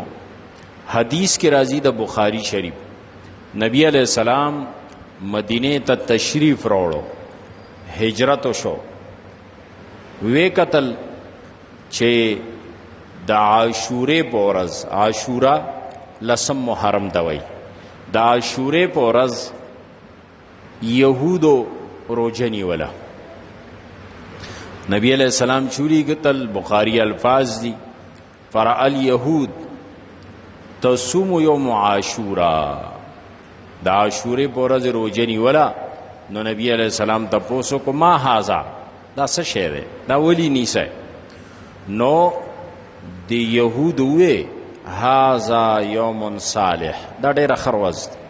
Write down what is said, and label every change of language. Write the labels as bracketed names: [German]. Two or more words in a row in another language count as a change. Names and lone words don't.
[Pashto] حدیث کې راځي د بخاری شریف، نبی [Arabic] علیہ السلام [Pashto] مدینه ته تشریف راوړو، هجرت شو، وی قتل چې د عاشورې په ورځ، عاشورا 10 محرم ته وایي، د عاشورې په ورځ یهودو روژه نیوله. نبی [Arabic] علیہ السلام [Pashto] چوری قتل، بخاری الفاظ دی، [Arabic] فرع الیهود تصوم یوم عاشورا، [Pashto] د عاشورې په ورځ روژه نیوله. نو نبی [Arabic] علیہ السلام [Pashto] تپوسو کو [Arabic] ما هذا، [Pashto] دا څه شی دی، دا ولی نیسئ؟ نو د یهود وی [Arabic] هذا یوم صالح، [Pashto] دا ډېره ښه ورځ ده.